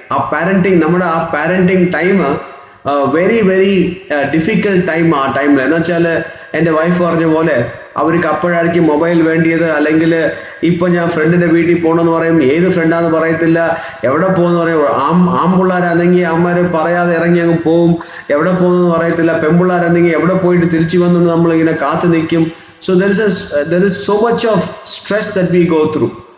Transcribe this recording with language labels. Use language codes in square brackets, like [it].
[en] Our parenting time very very difficult time. [ml] ആ ടൈമിൽ എന്ന് വെച്ചാൽ എൻ്റെ വൈഫ് പറഞ്ഞ പോലെ അവർക്ക് അപ്പോഴായിരിക്കും മൊബൈൽ വേണ്ടിയത്. അല്ലെങ്കിൽ ഇപ്പം ഞാൻ ഫ്രണ്ടിൻ്റെ വീട്ടിൽ പോകണമെന്ന് പറയും, ഏത് ഫ്രണ്ടാന്ന് പറയത്തില്ല, എവിടെ പോകുമെന്ന് പറയും. ആൺപിള്ളേരാണെങ്കിൽ അമ്മമാർ പറയാതെ ഇറങ്ങി അങ്ങ് പോവും, എവിടെ പോകുമെന്ന് പറയത്തില്ല. പെൺപിള്ളേരാണെങ്കിൽ എവിടെ പോയിട്ട് തിരിച്ചു വന്നെന്ന് നമ്മളിങ്ങനെ കാത്തു നിൽക്കും. [en] So there is so much of stress that we go through.